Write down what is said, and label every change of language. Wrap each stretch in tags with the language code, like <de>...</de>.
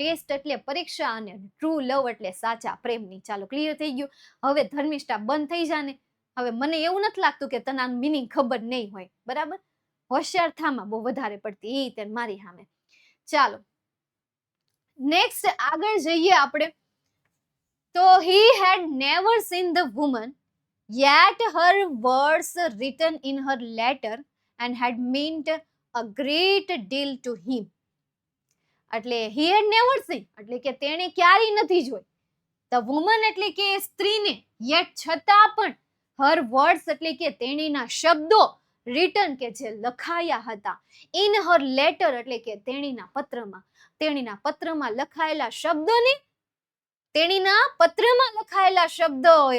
<gu>Test એટલે પરીક્ષા અને ટ્રુ લવ એટલે સાચા પ્રેમની. ચાલો ક્લિયર થઈ ગયું. હવે ધર્મિષ્ઠા બંધ થઈ જાને. હવે મને એવું નથી લાગતું કે તને આનું મીનિંગ ખબર નહીં હોય, બરાબર. હોશિયાર થામાં બહુ વધારે પડતી એ તેને મારી સામે. ચાલો નેક્સ્ટ આગળ જઈએ આપણે.</gu> <en>તો he had never seen the woman, yet her words written in her letter and had meant a great deal to him.</en> <gu>એટલે</gu> <en>he had never seen</en> <gu>એટલે કે તેણે ક્યારેય નથી જોઈ.</gu> <en>the woman</en> <gu>એટલે કે સ્ત્રીને, yet છતાં પણ,</gu> <en>her words</en> <gu>એટલે કે તેણીના શબ્દો, written કે જે લખાયા હતા,</gu> <en>in her letter</en> <gu>એટલે કે તેણીના પત્રમાં લખાયેલા શબ્દોને, તેણીના પત્રમાં લખાયેલા શબ્દો</gu>